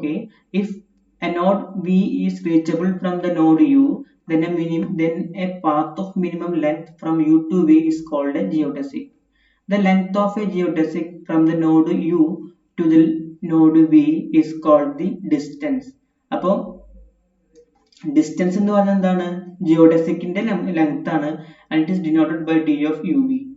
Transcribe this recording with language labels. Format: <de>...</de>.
<en>Okay, if a node V is reachable from the node U, then a path of minimum length from U to V is called a geodesic. The length of a geodesic from the node U to the node V is called the distance.</en> <ml>അപ്പോ distance എന്ന് പറഞ്ഞാൽ എന്താണ്? ജിയോഡെസിക്കിന്റെ length ആണ്,</ml> <en>and it is denoted by d of uv.</en>